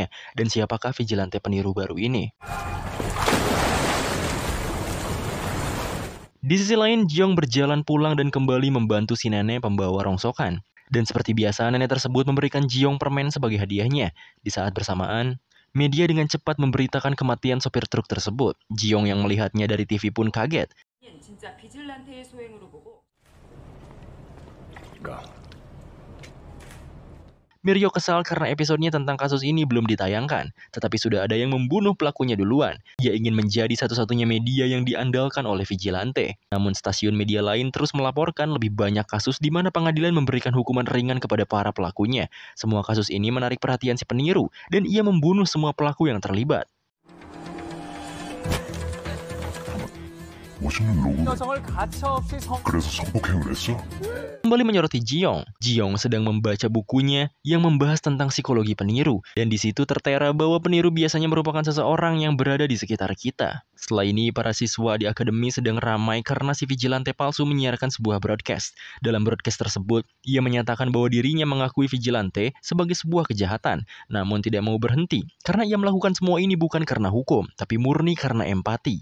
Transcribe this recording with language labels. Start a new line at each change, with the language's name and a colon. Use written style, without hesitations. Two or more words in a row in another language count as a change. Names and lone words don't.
Indonesian: Dan siapakah vigilante peniru baru ini? Di sisi lain, Ji-young berjalan pulang dan kembali membantu si nenek pembawa rongsokan. Dan seperti biasa, nenek tersebut memberikan Ji-young permen sebagai hadiahnya. Di saat bersamaan, media dengan cepat memberitakan kematian sopir truk tersebut. Ji-young yang melihatnya dari TV pun kaget.
Korean: 진짜 비질란테의 소행으로 보고
Indonesian: Mirio kesal karena episodenya tentang kasus ini belum ditayangkan, tetapi sudah ada yang membunuh pelakunya duluan. Ia ingin menjadi satu-satunya media yang diandalkan oleh vigilante. Namun stasiun media lain terus melaporkan lebih banyak kasus di mana pengadilan memberikan hukuman ringan kepada para pelakunya. Semua kasus ini menarik perhatian si peniru, dan ia membunuh semua pelaku yang terlibat.
Korean: 멋있는 로고. 여성을 가차없이 그래서 성폭행을 했어?
Indonesian: Kembali menyoroti Ji-young. Ji-young sedang membaca bukunya yang membahas tentang psikologi peniru, dan di situ tertera bahwa peniru biasanya merupakan seseorang yang berada di sekitar kita. Setelah ini, para siswa di akademi sedang ramai karena si vigilante palsu menyiarkan sebuah broadcast. Dalam broadcast tersebut, ia menyatakan bahwa dirinya mengakui vigilante sebagai sebuah kejahatan, namun tidak mau berhenti karena ia melakukan semua ini bukan karena hukum, tapi murni karena empati.